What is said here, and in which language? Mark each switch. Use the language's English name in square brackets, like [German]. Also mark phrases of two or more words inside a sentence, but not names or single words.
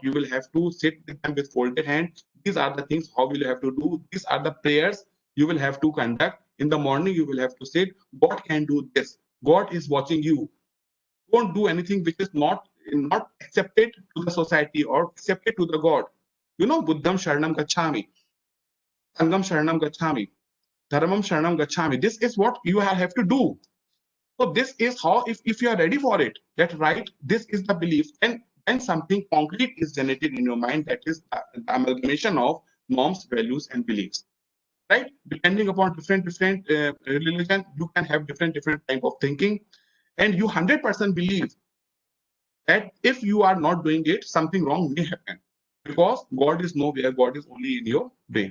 [English] You will have to sit with them with folded hand. These are the things how will you have to do. These are the prayers you will have to conduct. In the morning you will have to say, God can do this. God is watching you. Don't do anything which is not accepted to the society or accepted to the God. [Sanskrit] Buddham sharanam gacchami, sangam sharanam gacchami, dharmam sharanam gacchami. [English] This is what you have to do. So this is how, if you are ready for it, that right, this is the belief, and then something concrete is generated in your mind, that is the amalgamation of norms, values, and beliefs. Right, depending upon different religion, you can have different type of thinking, and you 100% believe that if you are not doing it, something wrong may happen, because God is nowhere, God is only in your brain.